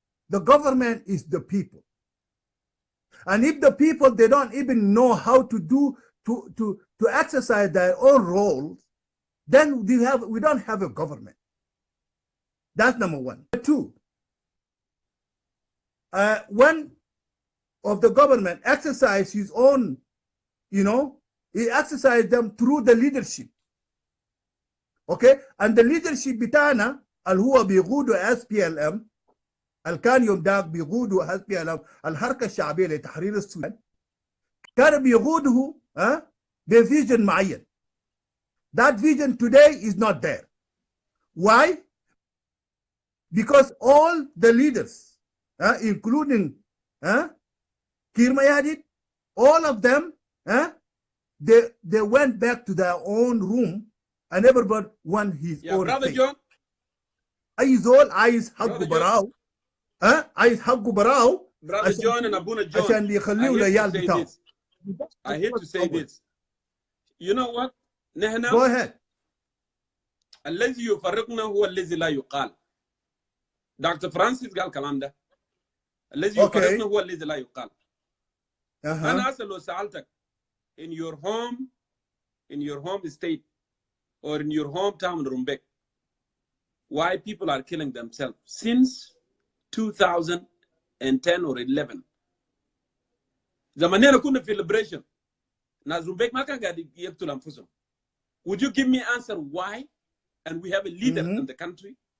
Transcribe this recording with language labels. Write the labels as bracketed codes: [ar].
[en] The government is the people. And if the people, they don't even know how to exercise their own roles, then we don't have a government. That's number one. Two, one of the government exercise his own, he exercised them through the leadership. Okay? And the leadership [ar] بتاعنا اللي هو بيقودوا SPLM, اللي كان يوم داك بيقودوا SPLM الحركة الشعبية لتحرير السودان, كانوا بيقودوا بفيجن معين. [en] That vision today is not there. Why? Because all the leaders, including Kiir Mayardit, all of them, they went back to their own room and everybody won his own brother thing. John. [ar] أي زول عايز حقه براو, عايز حقه براو [en] Brother John and Abuna John, [ar] عشان يخليه العيال بتاعه. [en] I hate to say this. You know what? [ar] نحن [en] Go ahead. [ar] الذي يفرقنا هو الذي لا يقال. [en] Dr. [ar] Francis قال الكلام ده. الذي يفرقنا هو الذي لا يقال. أنا أصلا لو سألتك [en] in your home state or in your hometown in Rumbek, why people are killing themselves since 2010 or 11. [ar] زماننا كنا في liberation. ناس رومبيك ما كان قاعد يقتل أنفسهم. [en] Would you give me answer why? And we have a leader in the country.